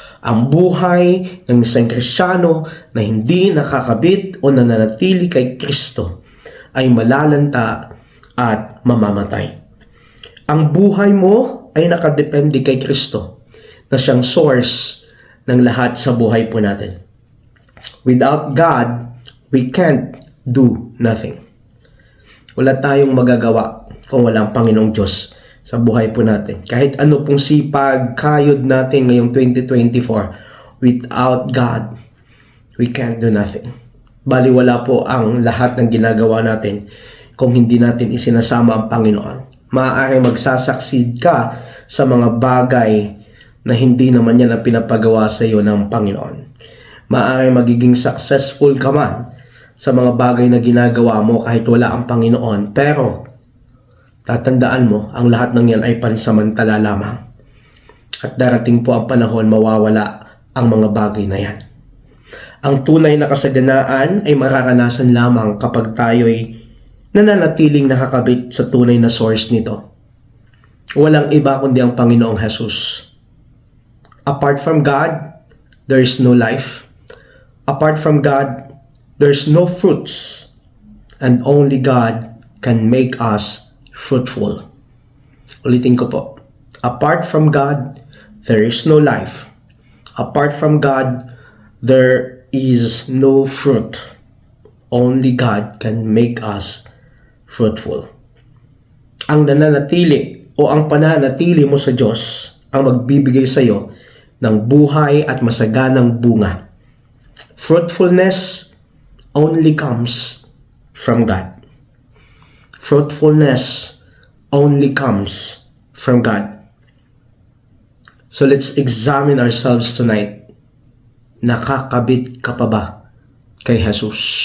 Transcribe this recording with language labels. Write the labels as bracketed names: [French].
[Filipino] Ang buhay ng isang Kristiyano na hindi nakakabit o nananatili kay Kristo ay malalanta at mamamatay. Ang buhay mo ay nakadepende kay Kristo na siyang source ng lahat sa buhay po natin. [English] Without God, we can't do nothing. [Filipino] Wala tayong magagawa kung walang Panginoong Diyos sa buhay po natin. Kahit ano pong sipag, kayod natin ngayong 2024, [English] without God, we can't do nothing. [Filipino] Baliwala po ang lahat ng ginagawa natin kung hindi natin isinasama ang Panginoon. Maaaring magsasucceed ka sa mga bagay na hindi naman yan ang pinapagawa sa iyo ng Panginoon. Maaaring magiging successful ka man sa mga bagay na ginagawa mo kahit wala ang Panginoon, pero tatandaan mo, ang lahat ng yan ay pansamantala lamang. At darating po ang panahon, mawawala ang mga bagay na yan. Ang tunay na kasaganaan ay mararanasan lamang kapag tayo'y nananatiling nakakabit sa tunay na source nito. Walang iba kundi ang Panginoong Jesus. [English] Apart from God, there is no life. Apart from God, there's no fruits. And only God can make us fruitful. [Filipino] Ulitin ko po. [English] Apart from God, there is no life. Apart from God, there is no fruit. Only God can make us fruitful. [Filipino] Ang nananatili o ang pananatili mo sa Diyos ang magbibigay sa iyo ng buhay at masaganang bunga. [English] Fruitfulness only comes from God. Fruitfulness only comes from God. So let's examine ourselves tonight. [Filipino] Nakakabit ka pa ba kay Jesus?